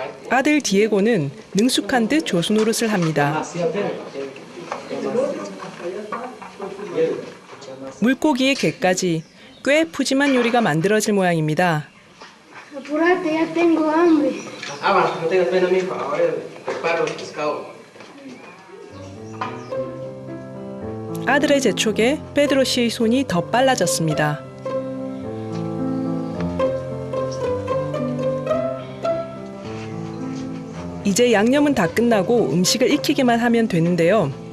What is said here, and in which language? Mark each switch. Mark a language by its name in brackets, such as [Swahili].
[Korean] 아들 디에고는 능숙한 듯 조수 노릇을 합니다. 물고기의 게까지 꽤 푸짐한 요리가 만들어질 모양입니다. [Spanish] Apúrate, ya tengo hambre. Bueno, no tengas pena, mijo. Ahora preparo el pescado. [Korean] 아들의 재촉에 페드로 씨의 손이 더 빨라졌습니다. 이제 양념은 다 끝나고 음식을 익히기만 하면 되는데요.